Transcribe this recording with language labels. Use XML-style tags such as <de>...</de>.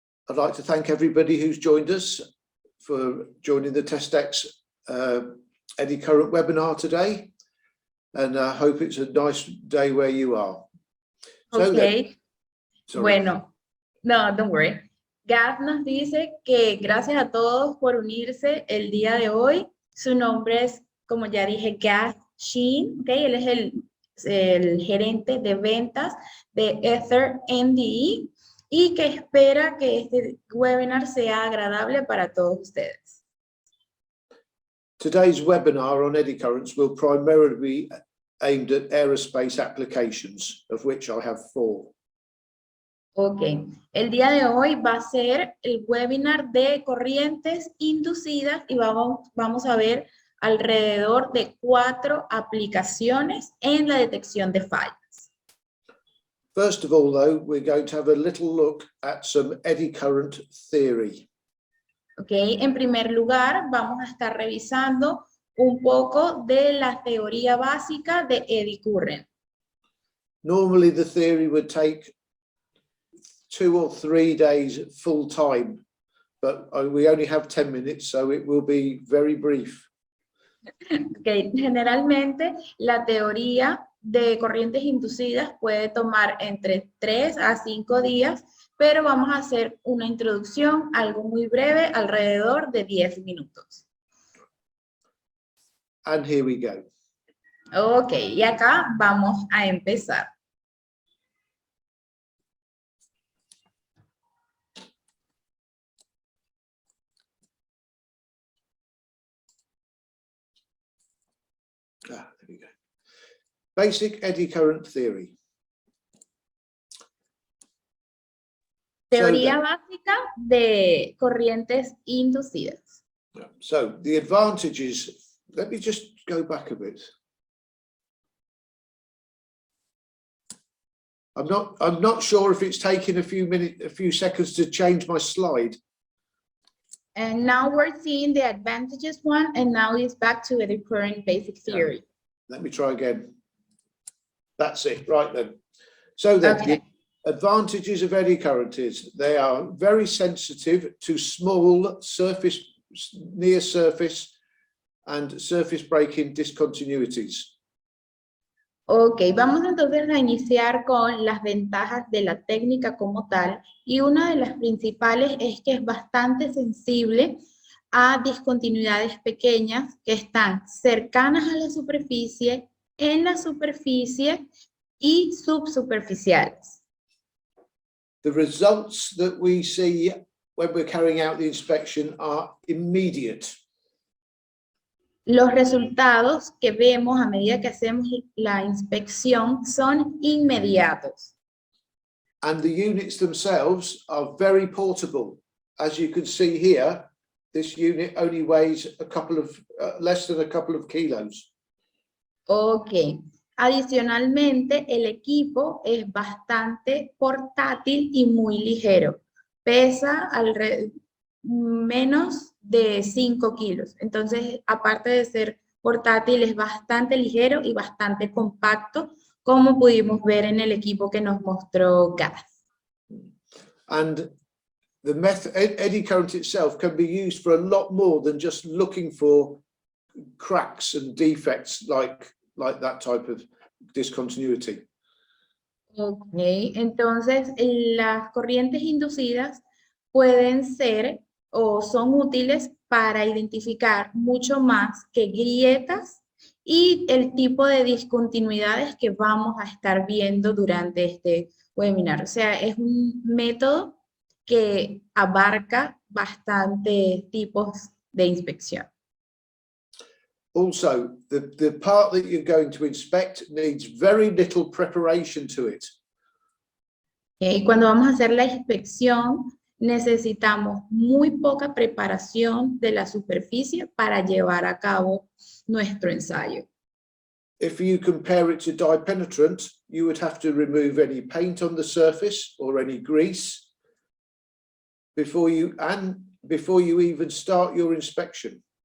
<en>I'd like to thank everybody who's joined us for joining the TestX Eddy Current webinar today, and I hope it's a nice day where you are. So okay.</en> <es>Bueno,</es> <en>no, don't worry.</en> <es>Gath nos dice que gracias a todos por unirse el día de hoy. Su nombre es, como ya dije, Gath Shin, okay. Él es el gerente de ventas de Ether NDE y que espera que este webinar sea agradable para todos ustedes.</es> <en>Today's webinar on eddy currents will primarily be aimed at aerospace applications, of which I have 4.</en> <es>Ok, el día de hoy va a ser el webinar de corrientes inducidas y vamos a ver alrededor de 4 aplicaciones en la detección de fallas.</es> <en>First of all, though, we're going to have a little look at some eddy current theory.</en> <es>Ok, en primer lugar, vamos a estar revisando un poco de la teoría básica de eddy current.</es> <en>Normally, the theory would take 2 or 3 days full time, but we only have 10 minutes, so it will be very brief. Okay.</en> <es>Generalmente, la teoría de corrientes inducidas puede tomar entre 3 a 5 días, pero vamos a hacer una introducción, algo muy breve, alrededor de 10 minutos.</es> <en>And here we go.</en> <es>Ok, y acá vamos a empezar.</es> <en>There we go. Basic eddy current theory.</en> <es>Teoría básica de corrientes inducidas.</es> <en>So the advantages, let me just go back a bit. I'm not sure if it's taking a few seconds to change my slide. And now we're seeing the advantages one, and now it's back to the current basic theory. Let me try again. That's it, right then. So then, okay. The advantages of eddy current is they are very sensitive to small surface, near surface and surface breaking discontinuities.</en> <es>Ok, vamos entonces a iniciar con las ventajas de la técnica como tal, y una de las principales es que es bastante sensible a discontinuidades pequeñas que están cercanas a la superficie, en la superficie y subsuperficiales.</es> <en>The results that we see when we're carrying out the inspection are immediate.</en> <es>Los resultados que vemos a medida que hacemos la inspección son inmediatos.</es> <en>And the units themselves are very portable. As you can see here, this unit only weighs a couple of, less than a couple of kilos. Ok.</en> <es>Adicionalmente, el equipo es bastante portátil y muy ligero. Pesa menos de 5 kilos. Entonces, aparte de ser portátil, es bastante ligero y bastante compacto, como pudimos ver en el equipo que nos mostró Gas.</es> <en>And the eddy current itself can be used for a lot more than just looking for cracks and defects like that type of discontinuity.</en> <es>Ok, entonces las corrientes inducidas pueden ser o son útiles para identificar mucho más que grietas y el tipo de discontinuidades que vamos a estar viendo durante este webinar. O sea, es un método que abarca bastantes tipos de inspección.</es> <en>Also, the part that you're going to inspect needs very little preparation to it.</en> <es>Y cuando vamos a hacer la inspección, necesitamos muy poca preparación de la superficie para llevar a cabo nuestro ensayo.</es> <en>If you compare it to dye penetrant, you would have to remove any paint on the surface or any grease before you even start your inspection.</en>